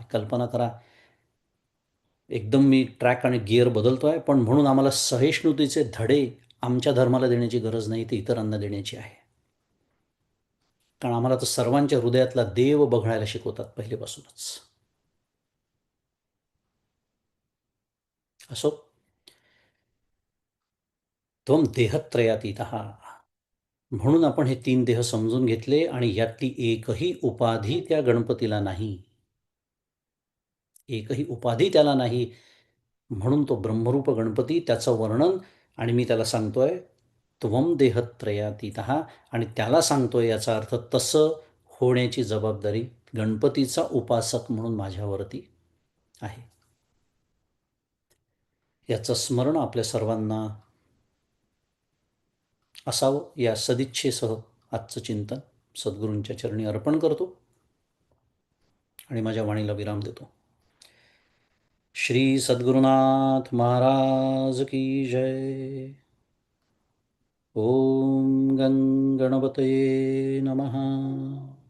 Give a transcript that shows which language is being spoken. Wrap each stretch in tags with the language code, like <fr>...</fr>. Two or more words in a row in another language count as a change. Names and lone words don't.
<mr>कल्पना करा, एकदम मी ट्रॅक आणि गिअर बदलतोय, पण म्हणून आम्हाला सहिष्णुतेचे धडे आमच्या धर्माला देण्याची गरज नाही, ते इतरांना देण्याची आहे. कारण आम्हाला तर सर्वांच्या हृदयातला देव बघायला शिकवतात पहिलेपासूनच. असो,</mr> <sa>त्वं देहत्रयातीतः,</sa> <mr>म्हणून आपण हे 3 देह समजून घेतले, आणि यातली एकही उपाधी त्या गणपतीला नाही, एकही उपाधी त्याला नाही. म्हणून तो ब्रह्मरूप गणपती, त्याचं वर्णन, आणि मी त्याला सांगतोय</mr> <sa>त्वं देहत्रयातीतः,</sa> <mr>आणि त्याला सांगतोय याचा अर्थ तसं होण्याची जबाबदारी गणपतीचा उपासक म्हणून माझ्यावरती आहे. याचं स्मरण आपल्या सर्वांना असावं, या सदिच्छेसह आजचं चिंतन सद्गुरूंच्या चरणी अर्पण करतो आणि माझ्या वाणीला विराम देतो. श्री सद्गुरुनाथ महाराज की जय.</mr> <sa>ओम गं गणपतये नमः.</sa>